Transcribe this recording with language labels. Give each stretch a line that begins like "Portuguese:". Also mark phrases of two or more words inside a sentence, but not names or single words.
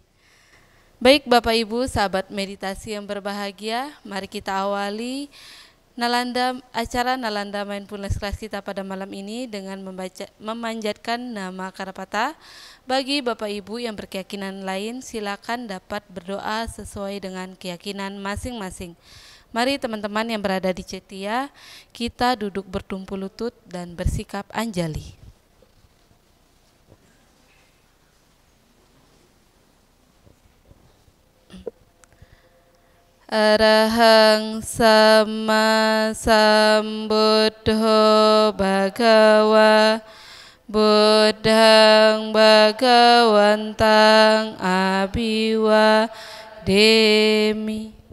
Indonesian: Baik Bapak Ibu sahabat meditasi yang berbahagia, mari kita awali acara Nalanda Mindfulness Class kita pada malam ini dengan memanjatkan nama Karapata. Bagi Bapak Ibu yang berkeyakinan lain, silakan dapat berdoa sesuai dengan keyakinan masing-masing. Mari teman-teman yang berada di Cetia, kita duduk bertumpu lutut dan bersikap anjali.
Pali: Arahang sama sambuddho bhagava buddhang bhagawantang abhiwademi.